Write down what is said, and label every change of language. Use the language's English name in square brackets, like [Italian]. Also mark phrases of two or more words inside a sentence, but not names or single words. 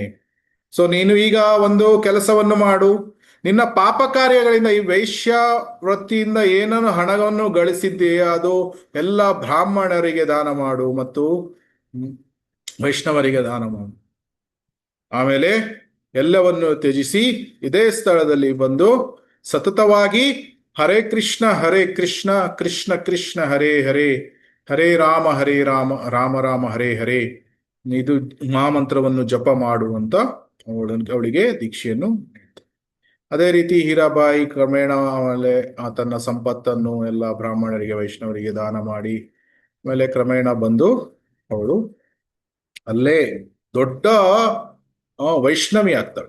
[Kannada] ಸೊ ನೀನು ಈಗ ಒಂದು ಕೆಲಸವನ್ನು ಮಾಡು, ನಿನ್ನ ಪಾಪ ಕಾರ್ಯಗಳಿಂದ, ಈ ವೈಶ್ಯ ವೃತ್ತಿಯಿಂದ ಏನನ್ನು ಹಣವನ್ನು ಗಳಿಸಿದ್ದೀಯ ಅದು ಎಲ್ಲ ಬ್ರಾಹ್ಮಣರಿಗೆ ದಾನ ಮಾಡು ಮತ್ತು ವೈಷ್ಣವರಿಗೆ ದಾನ ಮಾಡು. ಆಮೇಲೆ ಎಲ್ಲವನ್ನು ತ್ಯಜಿಸಿ ಇದೇ ಸ್ಥಳದಲ್ಲಿ ಬಂದು ಸತತವಾಗಿ [Sanskrit] ಹರೇ ಕೃಷ್ಣ ಕೃಷ್ಣ ಕೃಷ್ಣ ಹರೇ ಹರೇ, ಹರೇ ರಾಮ ರಾಮ ರಾಮ ಹರೇ ಹರೇ, [Kannada] ಇದು ಮಹಾಮಂತ್ರವನ್ನು ಜಪ ಮಾಡುವಂತ ಅವಳಿಗೆ ದೀಕ್ಷೆಯನ್ನು ನೀಡ್ತಾರೆ. ಅದೇ ರೀತಿ ಹೀರಾಬಾಯಿ ಕ್ರಮೇಣ ಆಮೇಲೆ ತನ್ನ ಸಂಪತ್ತನ್ನು ಎಲ್ಲ ಬ್ರಾಹ್ಮಣರಿಗೆ ವೈಷ್ಣವರಿಗೆ ದಾನ ಮಾಡಿ ಆಮೇಲೆ ಕ್ರಮೇಣ ಬಂದು ಅವಳು ಅಲ್ಲೇ ದೊಡ್ಡ ವೈಷ್ಣವಿ ಆಗ್ತಾಳೆ.